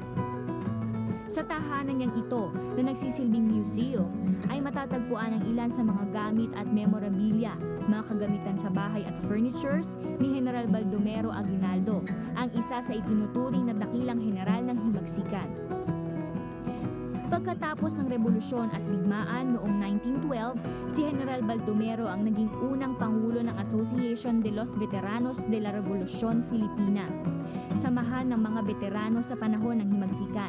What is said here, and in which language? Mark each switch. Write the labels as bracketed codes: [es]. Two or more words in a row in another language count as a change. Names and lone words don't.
[tl] Sa tahanan niyang ito na nagsisilbing museum ay matatagpuan ang ilan sa mga gamit at memorabilia, mga kagamitan sa bahay at furnitures ni General Baldomero Aguinaldo, ang isa sa itinuturing na dakilang general ng Himagsikan. Pagkatapos ng revolusyon at digmaan noong 1912, si General Baldomero ang naging unang pangulo ng Association de los Veteranos de la Revolución Filipina, samahan ng mga veterano sa panahon ng Himagsikan.